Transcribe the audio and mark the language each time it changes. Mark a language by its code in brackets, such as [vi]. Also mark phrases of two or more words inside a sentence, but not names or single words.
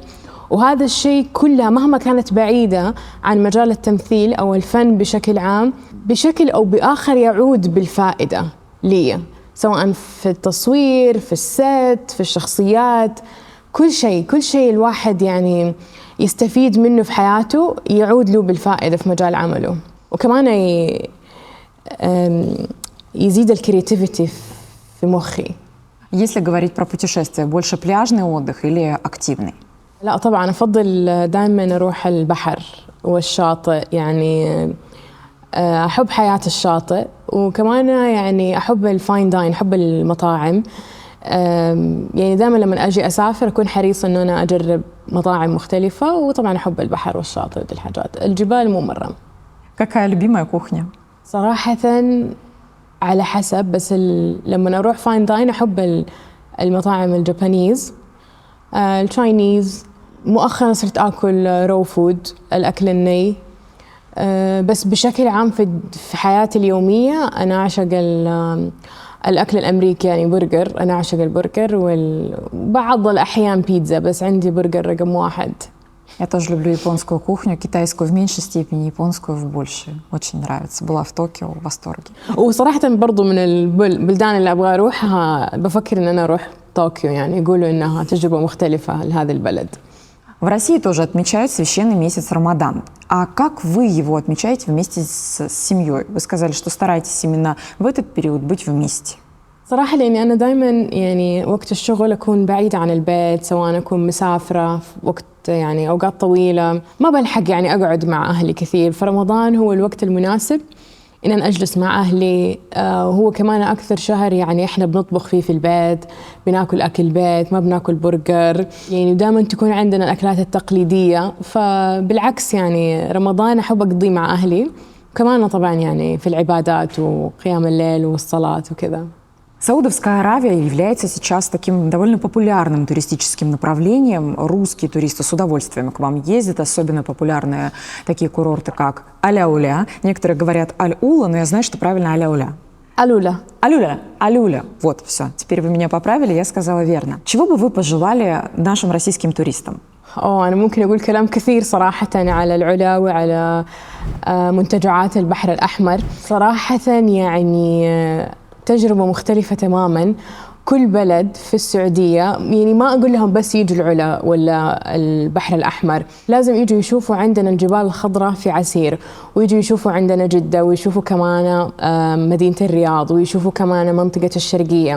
[ar] وهذا الشيء كلها مهما كانت بعيدة عن مجال التمثيل أو الفن بشكل عام بشكل أو بآخر يعود بالفائدة لي سواء في التصوير في السيت في الشخصيات كل شيء الواحد يعني يستفيد منه في حياته يعود له بالفائدة في مجال عمله وكمان يزيد الكرياتيفيتي في مخي. [ru] Если говорить про путешествия, больше пляжный отдых или активный? [ar] لا طبعا أفضل دائما أروح البحر والشاطئ يعني أحب حياة الشاطئ وكمان يعني أحب [en] the fine dine [ar] أحب المطاعم يعني دائما لما أجي أسافر أكون حريصة إنه أنا أجرب مطاعم مختلفة وطبعا أحب البحر والشاطئ ودي الحاجات الجبال مو مرة. [ru] Какая любимая кухня? [ar] صراحة على حسب بس لما أروح [en] fine dine [ar] أحب المطاعم [en] the Japanese the Chinese [ar] مؤخرا صرت آكل [en] raw food [ar] الأكل الني بس بشكل عام في حياتي اليومية أنا أعشق الأكل الأمريكي يعني برجر أنا أعشق البرجر وبعض الأحيان بيتزا بس عندي برجر رقم 1. [ru] Я тоже люблю японскую кухню, китайскую в меньшей степени, японскую в большей. Очень нравится. Была в Токио в восторге. [ar] وصراحة برضو من البلدان اللي أبغى أروحها بفكر إن أنا أروح طوكيو يعني يقولوا إنها تجربة مختلفة لهذا البلد. [ru] В России тоже отмечают священный месяц Рамадан. А как вы его отмечаете вместе с семьей? Вы сказали, что стараетесь именно в этот период быть вместе. [ar] صراحة لأني أنا دايما يعني وقت الشغل أكون بعيدة عن البيت سواء أكون مسافرة في وقت يعني أوقات طويلة ما بلحق يعني أقعد مع أهلي كثير فرمضان هو الوقت المناسب إن أنا أجلس مع أهلي وهو كمان أكثر شهر يعني إحنا بنطبخ فيه في البيت بناكل أكل بيت ما بناكل برجر يعني دائما تكون عندنا الأكلات التقليدية فبالعكس يعني رمضان أحب أقضيه مع أهلي كمان طبعا يعني في العبادات وقيام الليل والصلاة وكذا. [ru] Саудовская Аравия является сейчас таким довольно популярным туристическим направлением. Русские туристы с удовольствием к вам ездят, особенно популярные такие курорты, как Аляуля. Некоторые говорят Аль-Ула, но я знаю, что правильно Аляуля. Алюля. Алюля, Алюля. Вот, все. Теперь вы меня поправили, я сказала верно. Чего бы вы пожелали нашим российским туристам? [ar] أنا ممكن أقول كلام كثير صراحة على العلا وعلى منتجعات البحر الأحمر صراحة يعني تجربة مختلفة تماماً كل بلد في السعودية، يعني ما أقول لهم بس يجوا العلا ولا البحر الأحمر، لازم يجوا يشوفوا عندنا الجبال الخضراء في عسير، ويجوا يشوفوا عندنا جدة، ويشوفوا كمان مدينة الرياض، ويشوفوا كمان منطقة الشرقية.